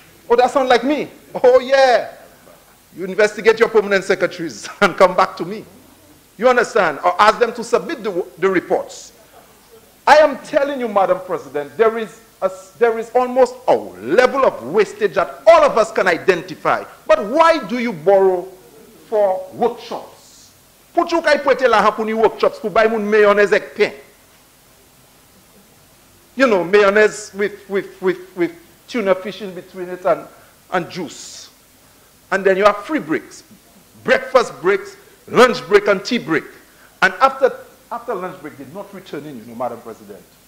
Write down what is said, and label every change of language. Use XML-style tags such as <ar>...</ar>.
<en>Oh, that sounds like me. Oh, yeah. You investigate your permanent secretaries and come back to me. You understand? Or ask them to submit the reports. I am telling you, Madam President, there is almost a level of wastage that all of us can identify. But why do you borrow for workshops?</en> <acf>Pour you kay prêter l'argent pour ni workshops pour bay moun mayonnaise avec pain.</acf> <en>You know, mayonnaise with tuna fish in between it and juice. And then you have free breaks. Breakfast breaks, lunch break and tea break. And after lunch break, they're not returning, you know, Madam President.</en>